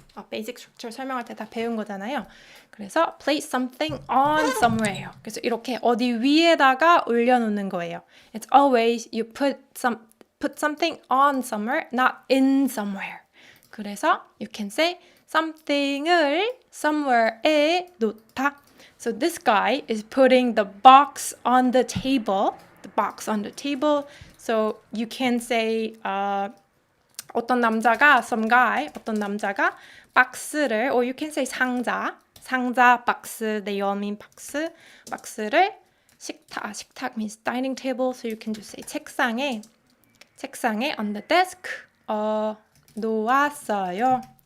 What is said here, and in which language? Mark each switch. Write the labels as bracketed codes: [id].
[ko] basic structure 설명할 때 다 배운 거잖아요. 그래서 place something on somewhere예요. 그래서 이렇게 어디 위에다가 올려놓는 거예요. [en] It's always you put something on somewhere, not in somewhere. [ko] 그래서 [en] you can say [ko] something을 somewhere에 놓다. [en] So this guy is putting the box on the table. The box on the table. So you can say [ko] 어떤 남자가 [en] some guy [ko] 어떤 남자가 박스를 [en] or you can say [ko] 상자 박스 [en] they all mean [ko] 박스를 [en] 식탁 means dining table so you can just say [ko] 책상에 [en] on the desk [ko] 놓았어요.